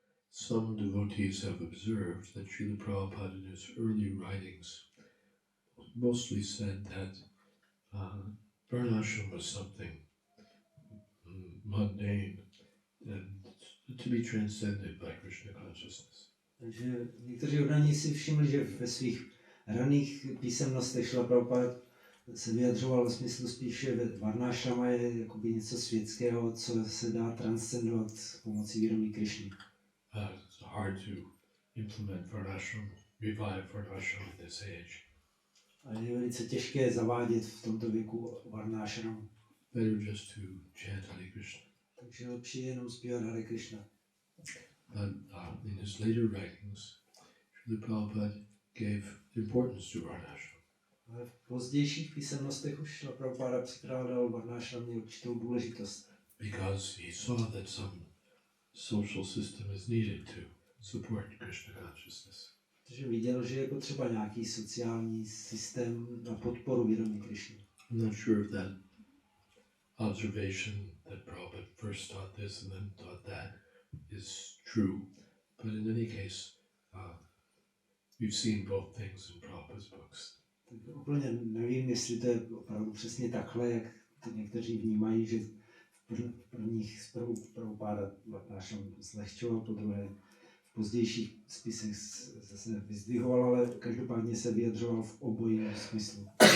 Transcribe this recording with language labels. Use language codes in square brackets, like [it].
[en] Some devotees have observed that Šríly Prabhupády in his early writings mostly said that varnášram was something mundane and to be transcended by Krishna consciousness. [cs] Takže někteří oddaní si všimli, že ve svých raných písemnostech Šrila Prabhupád se vyjadřoval v smyslu spíše, že varnášrama je jakoby něco světského, co se dá transcendovat pomocí vědomí Krišny. [en] It's hard to implement varnášram, revive varnášram in this age. [cs] A je velice těžké zavádět v tomto věku varnášramu. [en] Better just to chant Hare Krishna. [cs] Takže lepší je jenom zpívat Hare Krishna. [en] But in his later writings, Šrila Prabhupada gave importance to varnášram. [cs] Ale v pozdějších písemnostech už Šrila Prabhupáda přikládal varnášramě určitou důležitost. [en] Because he saw that some social system is needed to support Krishna consciousness. [cs] Protože viděl, že je potřeba nějaký sociální systém na podporu vědomí Krišny. [en] I'm not sure if that observation that Prabhupada first taught this and then taught that is true, but in any case, we've seen both things in Prabhupada's books. [cs] Tak úplně nevím, jestli to je opravdu přesně takhle, jak to někteří vnímají, že v prvních Prabhupáda varnášram zlehčoval, po druhé v pozdějších spisech zase vyzdvihoval, ale každopádně se vyjadřoval v obojím smyslu.